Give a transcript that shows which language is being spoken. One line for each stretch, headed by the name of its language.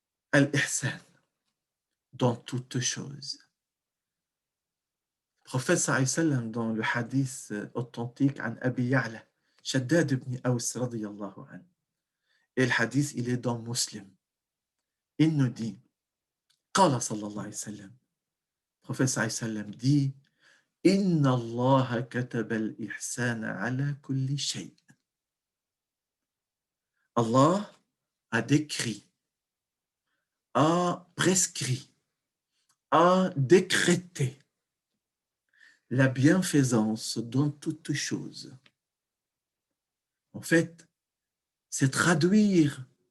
French: Al-ihsan, dans toutes choses. Le prophète sallallahu alayhi wa sallam, dans le hadith authentique an Abi Ya'la, Shaddad ibn Aws radiyallahu anhu, et le hadith, il est dans Muslim. Il nous dit,
Arabic: قال صلى الله عليه وسلم,
French: le prophète
Arabic: sallallahu alayhi wa sallam
French: dit,
Arabic: إن الله كتب الإحسان على كل شيء.
French: Allah a décrit, a prescrit, a décrété la bienfaisance dans toutes choses. En fait, c'est traduire